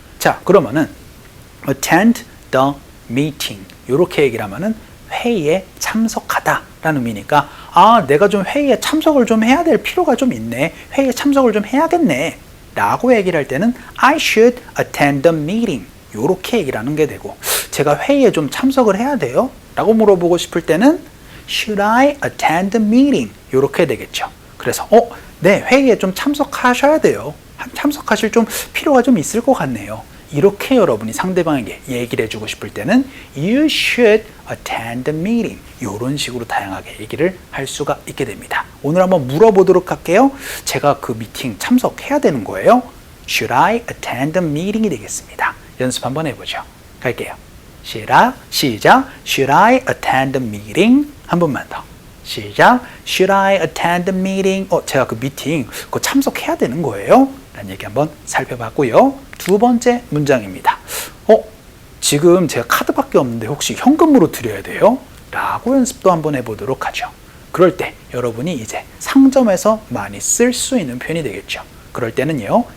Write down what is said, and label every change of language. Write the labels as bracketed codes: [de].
[ko] 자, 그러면은 [en] attend the meeting [ko] 이렇게 얘기를 하면은 회의에 참석하다라는 의미니까 내가 좀 회의에 참석을 좀 해야 될 필요가 좀 있네. 회의에 참석을 좀 해야겠네. 라고 얘기를 할 때는 [en] I should attend the meeting [ko] 이렇게 얘기를 하는 게 되고 제가 회의에 좀 참석을 해야 돼요? [en] 라고 물어보고 싶을 때는 Should I attend the meeting? [ko] 이렇게 되겠죠. 그래서 네, 회의에 좀 참석하셔야 돼요. 참석하실 좀 필요가 좀 있을 것 같네요. 이렇게 여러분이 상대방에게 얘기를 해주고 싶을 때는 [en] You should attend the meeting. [ko] 이런 식으로 다양하게 얘기를 할 수가 있게 됩니다. 오늘 한번 물어보도록 할게요. 제가 그 미팅 참석해야 되는 거예요? [en] Should I attend the meeting이 [ko] 되겠습니다. 연습 한번 해보죠. 갈게요. 시작. [en] Should I attend the meeting? [ko] 한 번만 더. 시작. [en] Should I attend the meeting? [ko] 제가 그 미팅 그거 참석해야 되는 거예요? 라는 얘기 한번 살펴봤고요. 두 번째 문장입니다. 지금 제가 카드밖에 없는데 혹시 현금으로 드려야 돼요? 라고 연습도 한번 해보도록 하죠. 그럴 때 여러분이 이제 상점에서 많이 쓸 수 있는 표현이 되겠죠. 그럴 때는요.